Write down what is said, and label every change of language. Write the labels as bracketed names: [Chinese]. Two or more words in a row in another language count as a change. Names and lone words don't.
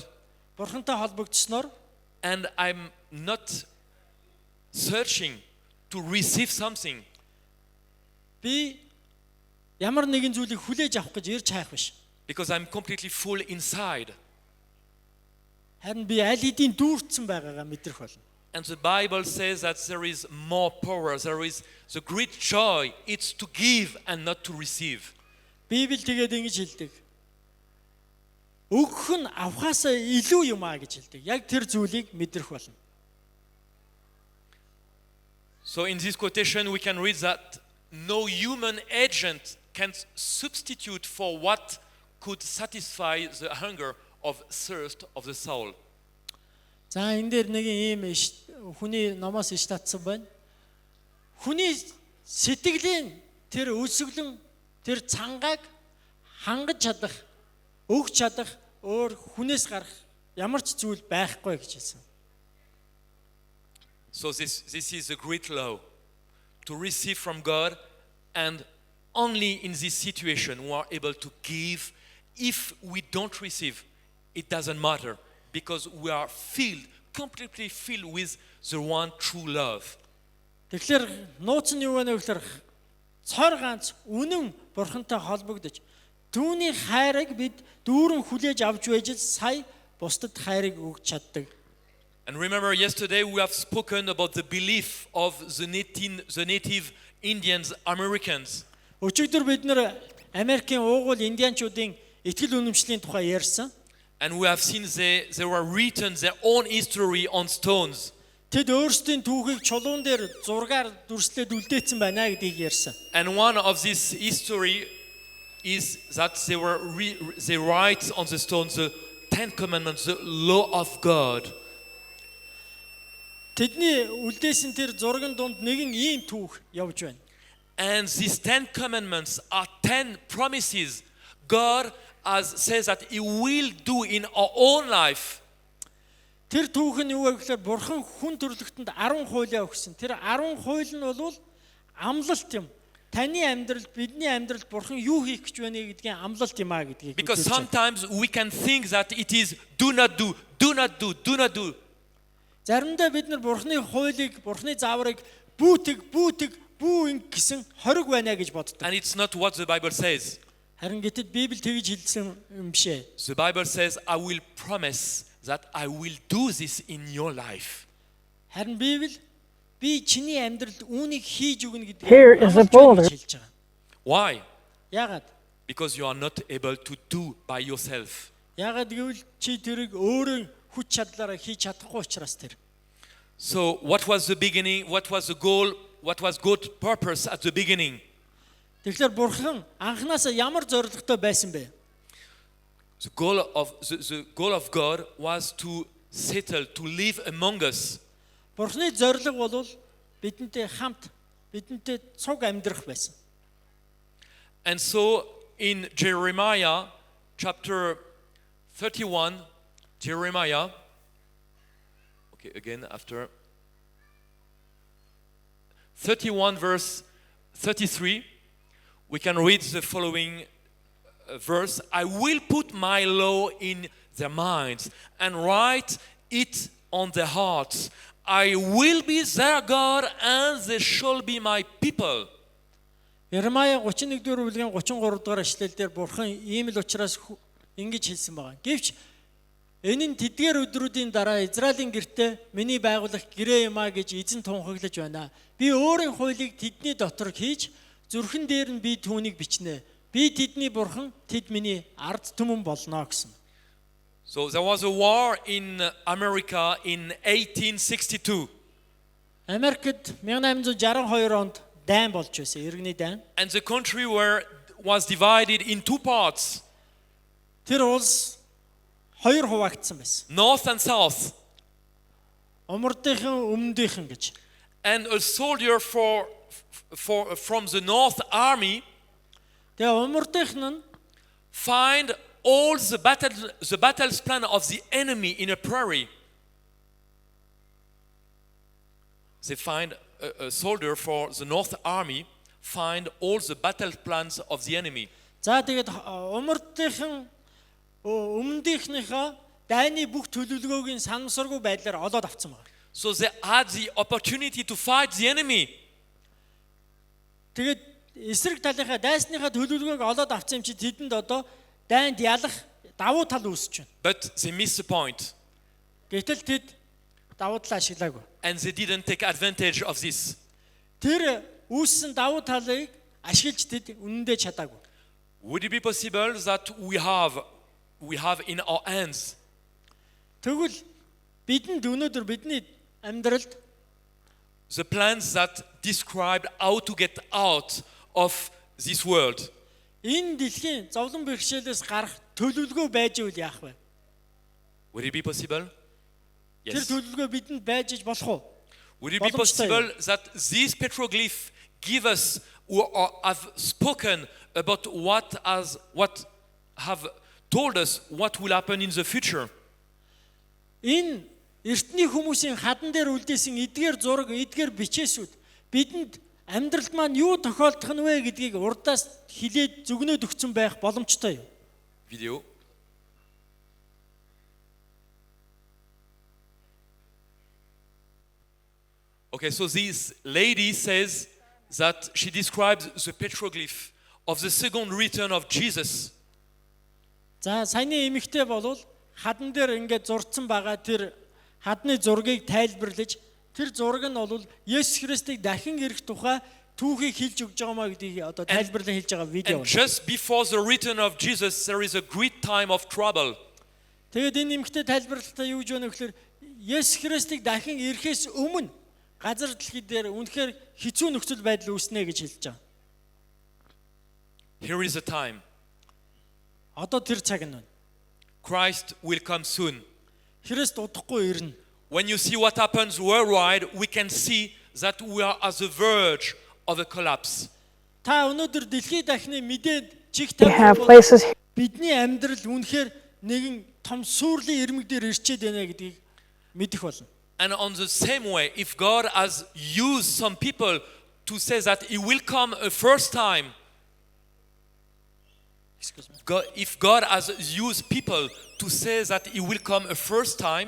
[Mongolian] Бурхантай холбогдсноор [English] and I'm not searching to receive something. [Mongolian] би ямар нэгэн зүйлийг хүлээж авах гэж ирж хайх биш. [English] Because I'm completely full inside. [Mongolian] Харин би аль хэдийн дүүрсэн байгаагаа мэдрэх болно. [English] And the Bible says that there is more power, there is the great joy, it's to give and not to receive. [Mongolian] Библи тэгээд ингэж хэлдэг. Өгөх нь авахаасаа илүү юм аа гэж хэлдэг. Яг тэр зүйлийг мэдрэх болно. [English] So in this quotation we can read that no human agent can substitute for what could satisfy the hunger of thirst of the soul. [Mongolian] За энэ дээр нэг ийм хүний номоос иш татсан байна. Хүний сэтгэлийн тэр өсөглөн тэр цангааг хангаж чадах, өгч чадах өөр хүнээс гарах ямар ч зүйл байхгүй гэж хэлсэн. [English] So this is a great law to receive from God, and only in this situation we are able to give if we don't receive, it doesn't matter because we are filled, completely filled with the one true love. [Mongolian] Тэгэхээр нууц нь юу вэ гэхээр цор ганц үнэн бурхантай холбогдож түүний хайрыг бид дүүрэн хүлээж авч байж сая бусдад хайрыг өгч чаддаг. [English] And remember, yesterday we have spoken about the belief of the native Indians, Americans. [Mongolian] Өчигдөр бид нэр Америкийн уугуул индианчуудын итгэл үнэмшлийн тухай ярьсан. [English] And we have seen they were written their own history on stones. [Mongolian] Тэд өөрсдийн түүхийг чулуун дээр зургаар дүрслээд үлдээсэн байна гэдгийг ярьсан. [English] And one of this history is that they write on the stones the Ten Commandments, the law of God. [Mongolian] Тэдний үлдээсэн тэр зургийн дунд нэгэн ийм түүх явж байна. [English] And these 10 commandments are 10 promises God says that He will do in our own life. [Mongolian] Тэр түүх нь юу вэ гэхээр бурхан хүн төрлөختөнд 10 хуулиа өгсөн. Тэр 10 хууль нь бол амлалт юм. Таны амьдралд, бидний амьдралд бурхан юу хийх гэж байна гэдгийн амлалт юм а гэдгийг. [English] Because sometimes we can think that it is do not do, do not do, do not do. [Mongolian] Заримдаа бид нар бурханы хуулийг, бурханы зааврыг бүү гэсэн хориг байна гэж боддог. [English] And it's not what the Bible says. [Mongolian] Харин гэтэл Библи тэгж хэлсэн юм биш ээ. [English] The Bible says, I will promise that I will do this in your life. [Mongolian] Харин Библи би чиний амьдралд үүнийг хийж өгнө гэдэг. [English] Here is a boulder. Why? [Mongolian] Яагаад? [English] Because you are not able to do by yourself. [Mongolian] Яагаад гэвэл чи тэрийг өөрөө хүч чадлаараа хийж чадахгүй учраас тэр. [English] So what was the beginning? What was the goal? What was God's purpose at the beginning? [Mongolian] Тэгэхээр бурхан анханасаа ямар зорилготой байсан бэ? [English] The goal of God was to settle, to live among us. [Mongolian] Бурханы зорилго бол бидэнтэй хамт, бидэнтэй цуг амьдрах байсан. [English] And so in Jeremiah chapter 31, Jeremiah, okay, again after 31 verse 33, we can read the following verse. I will put my law in their minds and write it on their hearts. I will be their God and they shall be my people. [Mongolian] Yeremia 31-р бүлгийн 33-р эшлэлдэр бурхан ийм л учраас ингэж хэлсэн байгаа. Гэвч энэ нь тэдгээр өдрүүдийн дараа Израилийн гэртээ миний байгуулах гэрээ юм а гэж эзэн тунхаглаж байна. Би өөрийн хуулийг тэдний дотор хийж зүрхэн дээр нь би түүнийг бичнэ. Би тэдний бурхан, тэд миний ард түмэн болно гэсэн. [English] So there was a war in America in 1862. [Mongolian] Америкт 1862 онд дайн болж байсан, иргэний дайн. [English] And the country was divided in two parts. [Mongolian] Тэр улс хоёр хуваагдсан байсан. [English] North and south. [Mongolian] Умардынхан, өмнөдийнхэн гэж. [English] And a soldier from the North Army [Mongolian] Тэгээ умардынхан нь [English] find all the battle's plan of the enemy in a prairie. They find a soldier for the North Army find all the battle plans of the enemy. [Mongolian] За тэгээд умардынхан өмнөдийнхнийхөө дайны бүх төлөвлөгөөгийн санамсаргүй байдлаар олоод авсан байна. [English] So they had the opportunity to fight the enemy. [Mongolian] Тэгээд эсрэг талынхаа дайсныхаа төлөвлөгөөг олоод авсан юм чи тэдэнд одоо дайнд ялах давуу тал үүсэж байна. [English] But they missed the point. [Mongolian] Гэтэл тэд давуу талаа ашиглаагүй. [English] And they didn't take advantage of this. [Mongolian] Тэр үүссэн давуу талыг ашиглаж тэд үнэндээ чадаагүй. [English] Would it be possible that we have in our hands [Mongolian] Тэгвэл бидэнд өнөөдөр бидний амьдралд [English] the plans that describe how to get out of this world? [Mongolian] энэ дэлхийн зовлон бэрхшээлээс гарах төлөвлөгөө байж ивэл яах вэ? [English] Would it be possible? [Mongolian] Тэр [English] Yes. [Mongolian] төлөвлөгөө бидэнд байж иж болох уу? [English] Would it be possible that these petroglyphs give us or have spoken about what have told us what will happen in the future? [Mongolian] Энэ эртний хүмүүсийн хадан дээр үлдээсэн эдгээр зураг, эдгээр бичээсүүд бидэнд амьдралд маань юу тохиолдох нь вэ гэдгийг урдаас хилээд зүгнөөд өгсөн байх боломжтой юм. [English] video. Okay, so this lady says that she describes the petroglyph of the second return of Jesus. [Mongolian] За саяны эмэгтэй болвол хадан дээр ингээд зурцсан байгаа тэр хадны зургийг тайлбарлаж тэр зураг нь бол Есүс Христийг дахин ирэх тухай түүхийг хэлж өгч байгаа маа гэдгийг одоо тайлбарлан хэлж байгаа видео. [English] And just before the return of Jesus, there is a great time of trouble. [Mongolian] Тэгээд энэ эмэгтэй тайлбарлалтаа юу гэж байна гэхээр Есүс Христийг дахин ирэхээс өмнө газар дэлхий дээр үнэхээр хэцүү нөхцөл байдал үүснэ гэж хэлж байгаа. [English] Here is a time. [Mongolian] Одоо тэр цаг нь байна. [English] Christ will come soon. [Mongolian] Христ удахгүй ирнэ. [English] When you see what happens worldwide, we can see that we are at the verge of a collapse. [Mongolian] Та өнөөдөр дэлхий дахны мэдээд чиг [English] We have [Mongolian] тавьсан [English] places [Mongolian] бидний амьдрал үнэхээр нэгэн том сүрлийн ирмэг дээр ирчээд байна гэдгийг мэдэх болно. [English] And on the same way, if God has used some people to say that He will come a first time, if God has used people to say that He will come a first time,